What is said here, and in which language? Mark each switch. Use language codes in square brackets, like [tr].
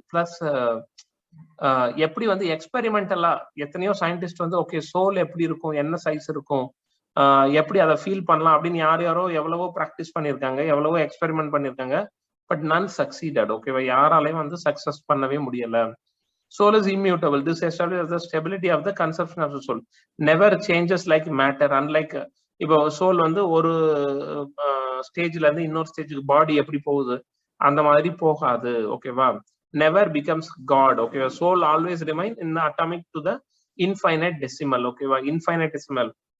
[ta] Plus எப்படி வந்து எக்ஸ்பெரிமெண்டலா எத்தனையோ சயின்டிஸ்ட் வந்து ஓகே சோல் எப்படி இருக்கும், என்ன சைஸ் இருக்கும், எப்படி அதை ஃபீல் பண்ணலாம் அப்படின்னு யாரோ எவ்வளவோ ப்ராக்டிஸ் பண்ணியிருக்காங்க, எவ்வளவோ எக்ஸ்பெரிமெண்ட் பண்ணியிருக்காங்க. [en] But none succeeded. [ta] ஓகேவா? யாராலையும் வந்து சக்சஸ் பண்ணவே முடியல. [en] Soul is immutable. This establishes the stability of the conception of the soul. Never changes like matter. Unlike [ta] இப்போ சோல் வந்து ஒரு ஸ்டேஜ்ல இருந்து இன்னொரு ஸ்டேஜுக்கு பாடி எப்படி போகுது அந்த மாதிரி போகாது. ஓகேவா? [en] Never becomes God. ஓகேவா? Soul always remain in atomic to the infinite decimal. ஓகேவா? Infinite decimal.